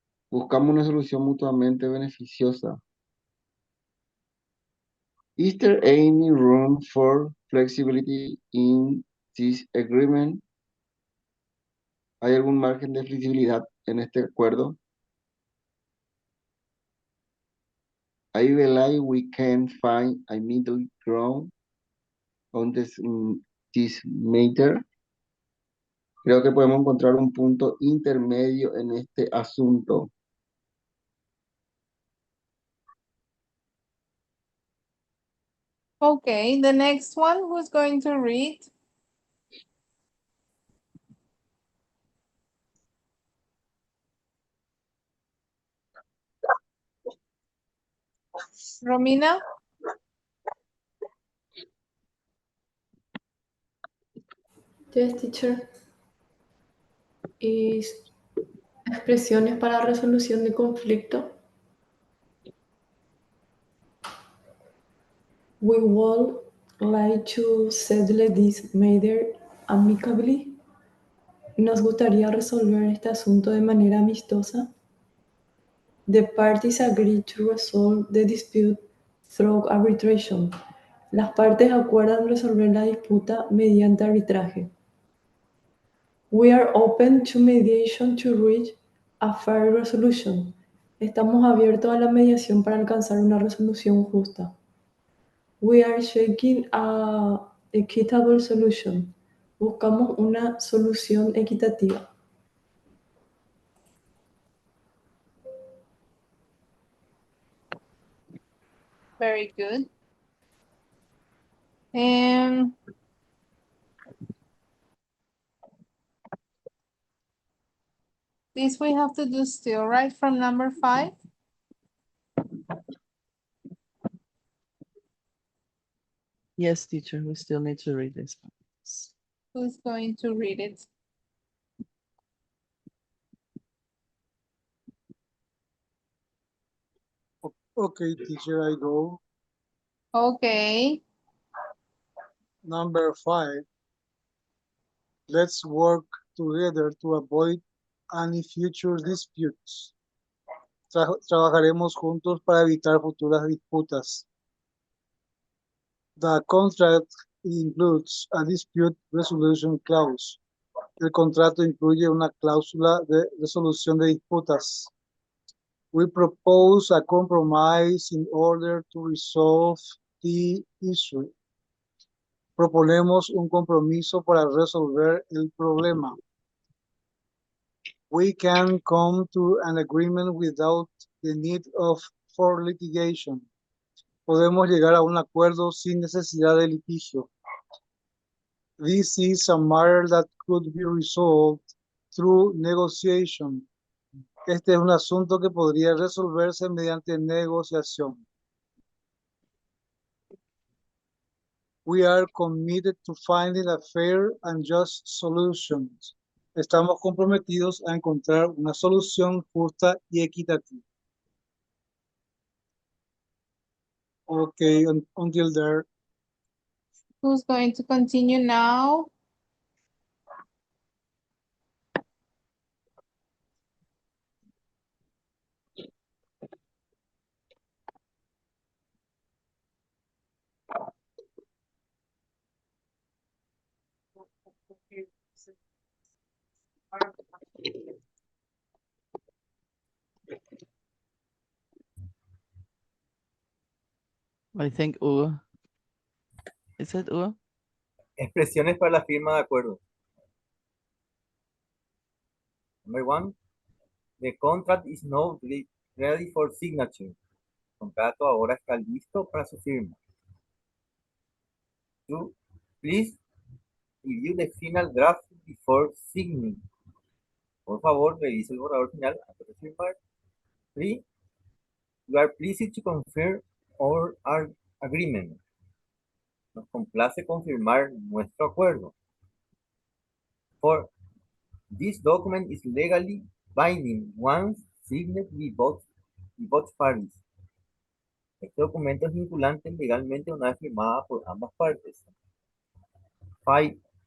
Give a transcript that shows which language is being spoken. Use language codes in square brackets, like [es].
[es] Buscamos una solución mutuamente beneficiosa. [en] Is there any room for flexibility in this agreement? [es] ¿Hay algún margen de flexibilidad en este acuerdo? [en] I believe we can find a middle ground on this matter. [es] Creo que podemos encontrar un punto intermedio en este asunto. [en] Okay, the next one, who's going to read? Romina? Yes, teacher. [es] Y expresiones para resolución de conflicto. [en] We would like to settle this matter amicably. [es] Nos gustaría resolver este asunto de manera amistosa. [en] The parties agree to resolve the dispute through arbitration. [es] Las partes acuerdan resolver la disputa mediante arbitraje. [en] We are open to mediation to reach a fair resolution. [es] Estamos abiertos a la mediación para alcanzar una resolución justa. [en] We are seeking a equitable solution. [es] Buscamos una solución equitativa. [en] Very good. Um, this we have to do still, right? From number 5. Yes, teacher, we still need to read this one. Who's going to read it? Okay, teacher, I go. Okay. Number 5. Let's work together to avoid any future disputes. [es] Trabajaremos juntos para evitar futuras disputas. [en] The contract includes a dispute resolution clause. [es] El contrato incluye una cláusula de resolución de disputas. [en] We propose a compromise in order to resolve the issue. [es] Proponemos un compromiso para resolver el problema. [en] We can come to an agreement without the need for litigation. [es] Podemos llegar a un acuerdo sin necesidad de litigio. [en] This is a matter that could be resolved through negotiation. [es] Este es un asunto que podría resolverse mediante negociación. [en] We are committed to finding a fair and just solution. [es] Estamos comprometidos a encontrar una solución justa y equitativa. [en] Okay, until there. Who's going to continue now? I think Hugo. Is it Hugo? [es] Expresiones para la firma de acuerdo. [en] Number 1. The contract is now ready for signature. [es] El contrato ahora está listo para su firma. [en] 2. Please review the final draft before signing. [es] Por favor, revise el borrador final antes de firmar. 3. [en] We are pleased to confirm our agreement. [es] Nos complace confirmar nuestro acuerdo. [en] 4. This document is legally binding once signed by both parties. [es] Este documento es vinculante legalmente una vez firmada por ambas partes. 5.